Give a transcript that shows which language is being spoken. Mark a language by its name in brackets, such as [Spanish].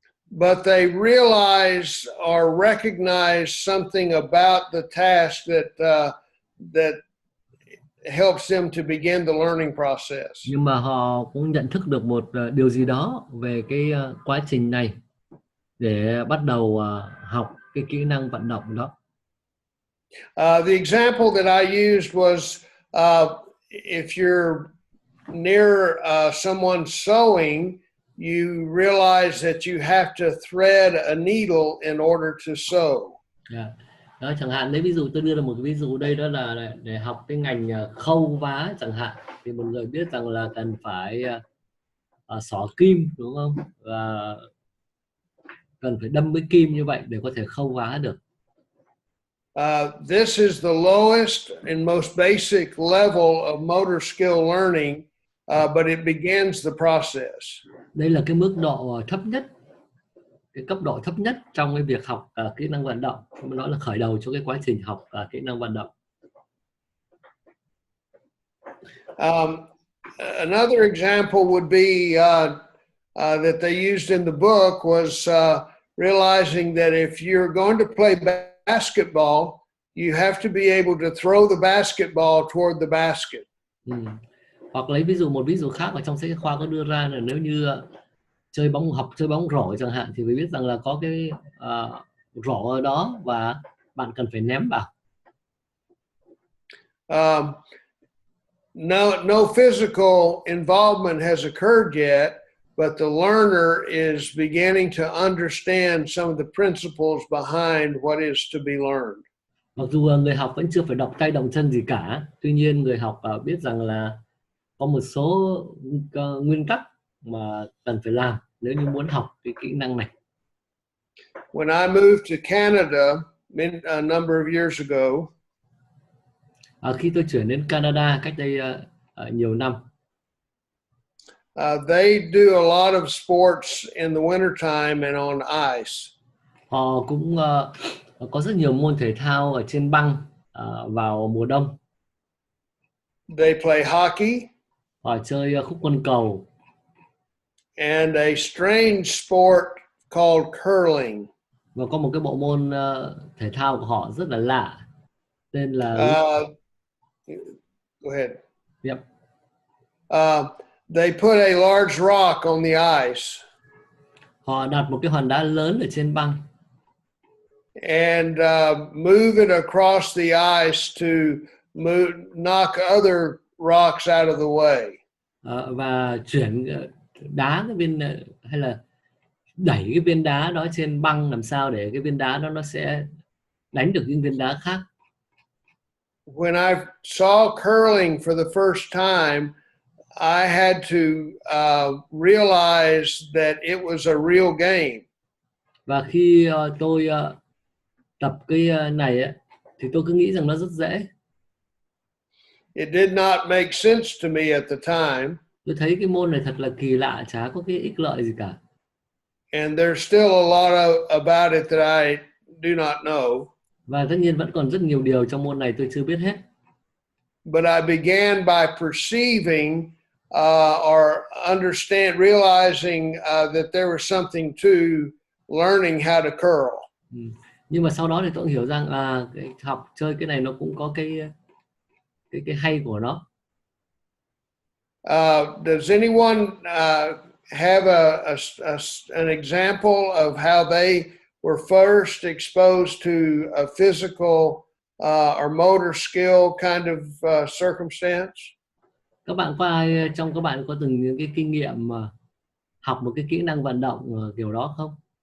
[English] But they realize or recognize something about the task that helps them to begin the learning process. [Vietnamese] Nhưng mà họ cũng nhận thức được một điều gì đó về cái quá trình này để bắt đầu học cái kỹ năng vận động đó. [English] The example that I used was if you're near someone sewing, you realize that you have to thread a needle in order to sew. [Vietnamese] Đó, chẳng hạn đấy, ví dụ tôi đưa ra một cái ví dụ đây, đó là để học cái ngành khâu vá chẳng hạn, thì một người biết rằng là cần phải xỏ kim, đúng không, và cần phải đâm với kim như vậy để có thể khâu vá được. [English] This is the lowest and most basic level of motor skill learning, but it begins the process. [Vietnamese] Đây là cái mức độ thấp nhất, cái cấp độ thấp nhất trong cái việc học kỹ năng vận động. Nó là khởi đầu cho cái quá trình học kỹ năng vận động. [English] Another example would be that they used in the book was realizing that if you're going to play basketball, you have to be able to throw the basketball toward the basket. [Vietnamese] Hoặc lấy một ví dụ khác ở trong sách khoa có đưa ra là nếu như chơi bóng rổ chẳng hạn, thì phải biết rằng là có cái rổ ở đó và bạn cần phải ném vào. [English] No physical involvement has occurred yet, but the learner is beginning to understand some of the principles behind what is to be learned. [Vietnamese] Mặc dù người học vẫn chưa phải động tay động chân gì cả, tuy nhiên người học biết rằng là có một số nguyên tắc mà cần phải làm nếu như muốn học cái kỹ năng này. [English] When I moved to Canada a number of years ago, [Vietnamese] khi tôi chuyển đến Canada cách đây nhiều năm, [English] they do a lot of sports in the winter time and on ice. [Vietnamese] Họ cũng có rất nhiều môn thể thao ở trên băng vào mùa đông. [English] They play hockey. [Vietnamese] Họ chơi khúc côn cầu. [English] And a strange sport called curling. [Vietnamese] Và có một cái bộ môn thể thao của họ rất là lạ, tên là [English] Go ahead. Yep. they put a large rock on the ice. [Vietnamese] Họ đặt một cái hòn đá lớn ở trên băng [English] And move it across the ice to knock other rocks out of the way. [Vietnamese] và chuyển đá cái viên hay là đẩy cái viên đá đó trên băng làm sao để cái viên đá đó nó sẽ đánh được những viên đá khác. [English] When I saw curling for the first time, I had to realize that it was a real game. [Vietnamese] Và khi tôi tập cái này ấy, thì tôi cứ nghĩ rằng nó rất dễ. [English] It did not make sense to me at the time. [Vietnamese] Tôi thấy cái môn này thật là kỳ lạ, chả có cái ích lợi gì cả. [English] And there's still a lot about it that I do not know. [Vietnamese] Và tất nhiên vẫn còn rất nhiều điều trong môn này tôi chưa biết hết. [English] But I began by perceiving or realizing that there was something to learning how to curl. [Vietnamese] Nhưng mà sau đó thì tôi cũng hiểu rằng cái học chơi cái này nó cũng có cái hay của nó. [English] Does anyone have an example of how they were first exposed to a physical or motor skill kind of circumstance? [Vietnamese] Các bạn có ai trong các bạn có từng những cái kinh nghiệm mà học một cái kỹ năng vận động kiểu đó không?